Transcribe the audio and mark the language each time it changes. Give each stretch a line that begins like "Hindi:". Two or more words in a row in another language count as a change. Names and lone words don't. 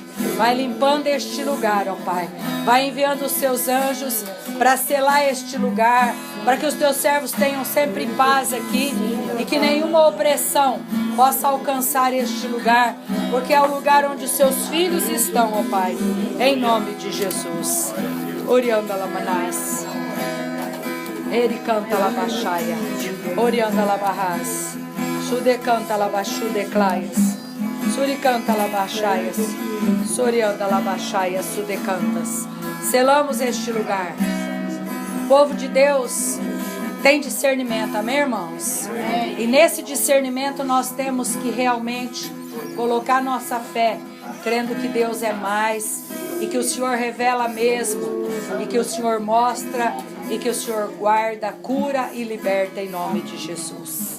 Portuguese: Vai limpando este lugar, ó Pai. Vai enviando os seus anjos para selar este lugar, para que os teus servos tenham sempre paz aqui e que nenhuma opressão possa alcançar este lugar, porque é o lugar onde os seus filhos estão, ó Pai, em nome de Jesus. Orianda Lamanás, Eri canta Labachaia, Orianda Labarras, Sude canta Labachude Claias, Suri canta Labachaias, Sorianda Labachaias, Sude cantas. Selamos este lugar. O povo de Deus tem discernimento, amém, irmãos? E nesse discernimento nós temos que realmente colocar nossa fé, crendo que Deus é mais e que o Senhor revela mesmo e que o Senhor mostra e que o Senhor guarda, cura e liberta em nome de Jesus.